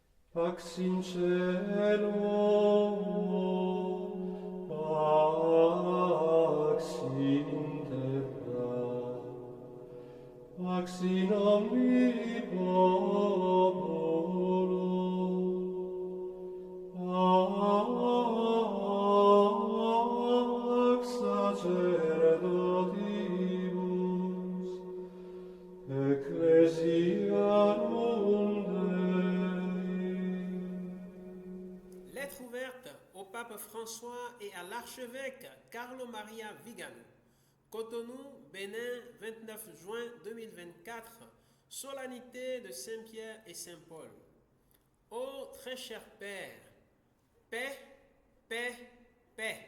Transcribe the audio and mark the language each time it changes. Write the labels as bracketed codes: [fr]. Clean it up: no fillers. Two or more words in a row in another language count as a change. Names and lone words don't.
[la] Pax in cielo, pax in terra, pax in omni populo, pax sacerdotibus, ecclesiarum Dei. [fr] Lettre ouverte au pape François et à l'archevêque Carlo Maria Vigano. Cotonou, Bénin, 29 juin 2024, solennité de Saint-Pierre et Saint-Paul. Ô très cher Père, paix, paix, paix.